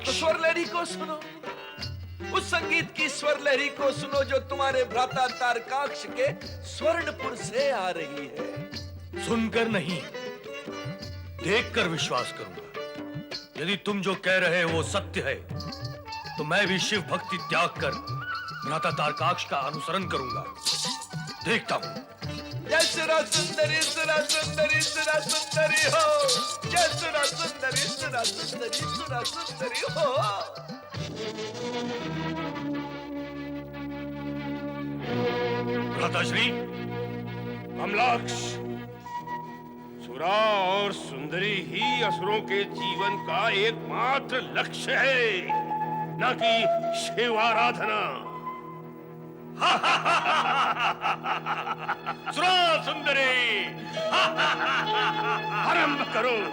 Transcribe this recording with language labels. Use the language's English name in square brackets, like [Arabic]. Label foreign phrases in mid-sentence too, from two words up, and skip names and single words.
[Hindi] तो स्वर लहरी को सुनो, उस संगीत की स्वर लहरी को सुनो जो तुम्हारे भ्राता तारकाक्ष के स्वर्णपुर से आ रही है। सुनकर नहीं, देखकर विश्वास करूंगा। यदि तुम जो कह रहे हो वो सत्य है, तो मैं भी शिव भक्ति त्याग कर भ्राता तारकाक्ष का अनुसरण करूंगा। देखता हूं। जय सुरा सुंदरी सुरा सुंदरी सुरा सुंदरी हो। जय सुरा सुंदरी सुरा सुंदरी सुरा सुंदरी हो। भ्राताश्री, कमलाक्ष, सुरा और सुंदरी ही असुरों के जीवन का एकमात्र लक्ष्य है, न कि शिव आराधना। सुरा सुंदरी, आरंभ करो।